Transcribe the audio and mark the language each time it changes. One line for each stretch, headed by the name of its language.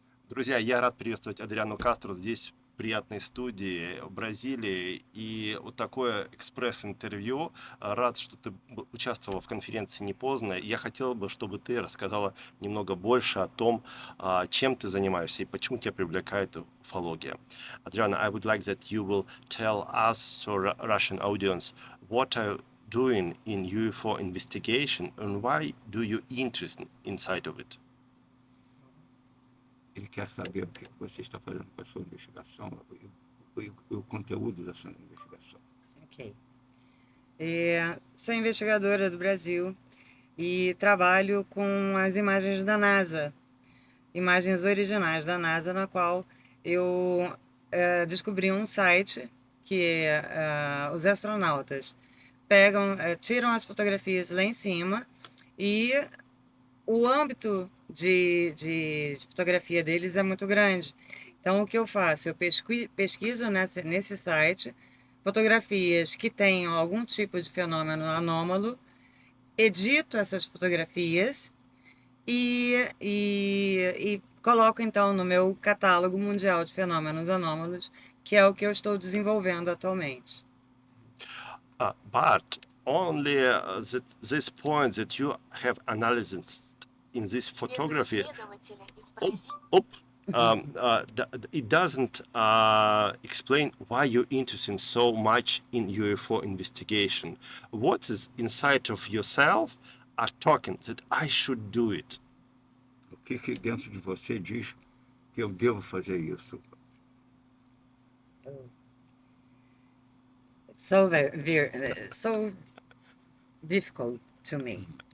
Russian: Друзья, я рад приветствовать Адриану Кастро здесь, в приятной студии в Бразилии. И вот такое экспресс-интервью. Рад, что ты участвовала в конференции «Не поздно». Я хотел бы, чтобы ты рассказала немного больше о том, чем ты занимаешься и почему тебя привлекает уфология.
English: Adriana, I would like that you will tell us, so Russian audience, what are you doing in UFO investigation and why do you interest inside of it?
Portuguese: Ele quer saber o que você está fazendo com a sua investigação, o conteúdo da sua investigação. Ok. Sou investigadora do Brasil e trabalho com as imagens da NASA, imagens originais da NASA, na qual eu descobri um site que os astronautas tiram as fotografias lá em cima e o âmbito de fotografia deles é muito grande. Então, o que eu faço? Eu pesquiso nesse site fotografias que tenham algum tipo de fenômeno anômalo, edito essas fotografias e coloco, então, no meu catálogo mundial de fenômenos anômalos, que é o que eu estou desenvolvendo atualmente.
English: But only this point that you have analyzed in this photography, it doesn't explain why you're interested so much in UFO investigation. What is inside of yourself are talking that I should do it?
Portuguese: O que dentro de você diz que eu devo fazer isso?
English: So so difficult to me.